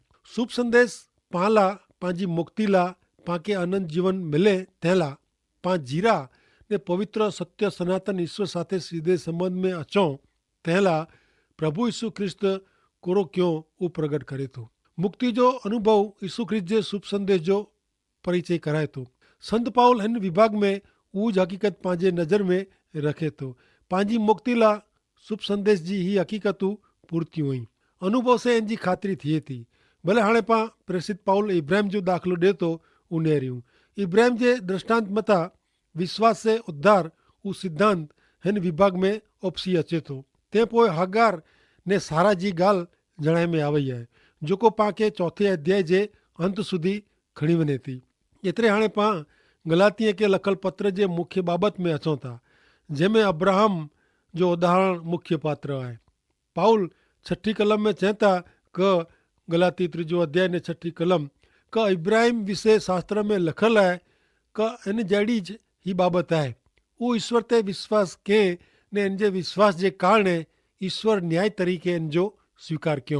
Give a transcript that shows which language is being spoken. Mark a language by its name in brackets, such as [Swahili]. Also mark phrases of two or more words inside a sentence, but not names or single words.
[Kachhi] शुभ संदेश पाला पंहिंजी मुक्ति ला पाके आनंद जीवन मिले तंहिंला पा जीरा ने पवित्र सत्य सनातन ईश्वर साथे सीधे संबंध में अचो तंहिंला प्रभु यीशु ख्रिस्त कोरो क्यों वो प्रगट करे तो। मुक्ति जो अनुभव यीशु ख्रिस्त जे शुभ संदेश जो परिचय कराए तो। संत पाउल हिन विभाग में उज हकीकत पंहिंजे नज़र में रखे तो। पंहिंजी मुक्ति ला शुभ संदेश जी ही हकीकतूं पूर्तियूं हुई। अनुभव से इनकी खातिरी थिए थी। भले हाणे पा प्रेसित पाउल इब्राहिम जो दाखिलो ॾे तो उनेरियूं। इब्राहिम जे दृष्टांत मथा विश्वास से उद्धार उ सिद्धांत हिन विभाग में उपसी अचे तो। ते पोइ हागार ने सारा जी ॻाल्हि जणाए में आवई है जेको पाके चौथे अध्याय जे अंत सुधी खणी वञे थी। एतिरे हाणे पा गलातीअ के लखल पत्र जे मुख्य बाबत में अचूं था जंहिंमें अब्राहम जो उदाहरण मुख्य पात्र आहे। पाउल 6 कलम में चवता क गलाती 3 अध्याय ने 6 कलम क इब्राहिम विषय शास्त्र में लखल है क इन जहिड़ी ज ही बाबत है। वो ईश्वर ते विश्वास के ने इन जे विश्वास जे कारण ईश्वर न्याय तरीके इन जो स्वीकार क्यों।